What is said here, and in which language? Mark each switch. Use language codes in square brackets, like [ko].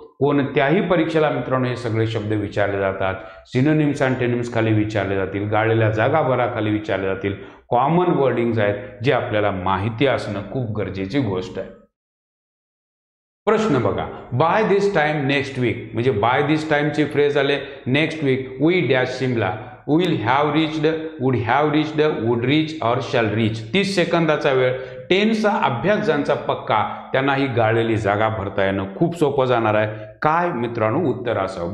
[mr] कोणत्याही परीक्षेला मित्रांनो हे सगळे शब्द विचारले जातात. सिनोनिम्स अँटेनिम्स खाली विचारले जातील, गाळलेल्या जागा भराखाली विचारले जातील. कॉमन वर्डिंग्स आहेत जे आपल्याला माहिती असणं खूप गरजेची गोष्ट आहे. प्रश्न बघा. By this time next weak, म्हणजे बाय दिस टाइमची फ्रेज आले. [en] Next week we dash Shimla, will have reached, would have reached, would reach और shall reach. [mr] 30 सेकंदाचा वेळ. टेन्सचा अभ्यास ज्यांचा पक्का त्यांना ही गाळलेली जागा भरता येणं खूप सोपं जाणार आहे. काय मित्रांनो उत्तर असावं?